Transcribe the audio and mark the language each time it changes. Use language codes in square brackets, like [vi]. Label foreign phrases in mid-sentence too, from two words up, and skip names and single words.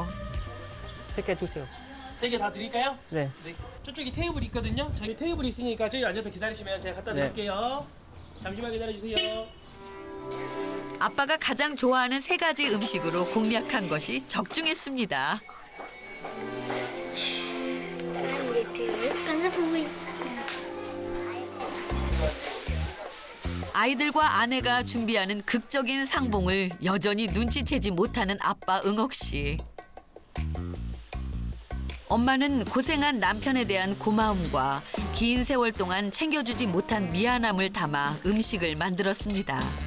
[ko] 3개 주세요. 3개 다 드릴까요? 네. 네. 저쪽에 테이블 있거든요. 저희 테이블 있으니까 저기 앉아서 기다리시면 제가 갖다 네. 드릴게요. 잠시만 기다려주세요. 아빠가 가장 좋아하는 3가지 음식으로 공략한 것이 적중했습니다. [vi] Con rất vui. [ko] 아이들과 아내가 준비하는 극적인 상봉을 여전히 눈치채지 못하는 아빠 응옥 씨. 엄마는 고생한 남편에 대한 고마움과 긴 세월 동안 챙겨주지 못한 미안함을 담아 음식을 만들었습니다.